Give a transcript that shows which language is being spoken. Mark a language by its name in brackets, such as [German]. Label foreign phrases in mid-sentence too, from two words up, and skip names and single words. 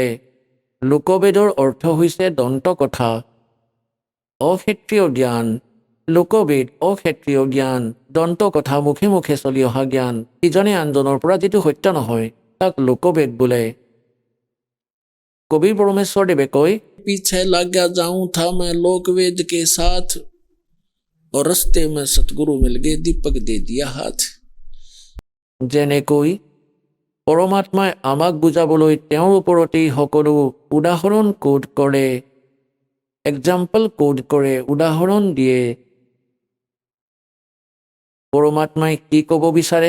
[Assamese] লোকবেদৰ অৰ্থ হৈছে দন্তকথা, অক্ষেত্ৰীয় জ্ঞান। লোকবেদ অক্ষেত্ৰীয় জ্ঞান, দন্তকথা, মুখে মুখে চলি অহা জ্ঞান, ইজনে আনজনৰ পৰা যিটো সত্য নহয় তাক লোকবেদ বোলে। কবি পৰমেশ্বৰদেৱে কয়, [Hindi] पीछे लग गया जाऊं था मैं लोकवेद के साथ, और रस्ते में सतगुरु मिल गए, दीपक दे दिया हाथ। [Assamese] যেনেকৈ পৰমাত্মাই আমাক বুজাবলৈ তেওঁৰ ওপৰতেই সকলো উদাহৰণ কোড কৰে, [English] example quote [Assamese] কৰে, উদাহৰণ দিয়ে। পৰমাত্মাই কি ক'ব বিচাৰে?